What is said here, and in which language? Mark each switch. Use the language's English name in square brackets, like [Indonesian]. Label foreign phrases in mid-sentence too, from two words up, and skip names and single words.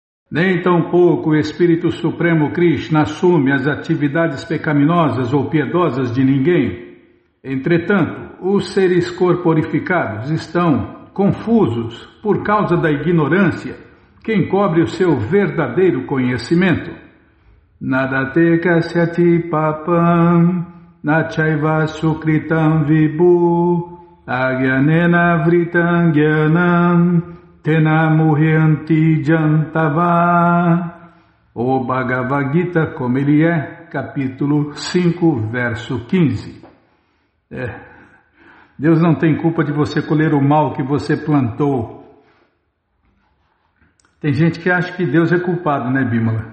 [Portuguese] Nem tampouco o Espírito Supremo Krishna assume as atividades pecaminosas ou piedosas de ninguém. Entretanto, os seres corporificados estão confusos por causa da ignorância que encobre o seu verdadeiro conhecimento. [Sanskrit] नादत्ते कस्यचित् पापं नचैव सुकृतं विभुः अज्ञानेन वृतं ज्ञानं तेन मुह्यन्ति जन्तवः. [Portuguese] O Bhagavad Gita, como ele é, capítulo 5, verso 15. Deus não tem culpa de você colher o mal que você plantou. Tem gente que acha que Deus é culpado, né, Bímola?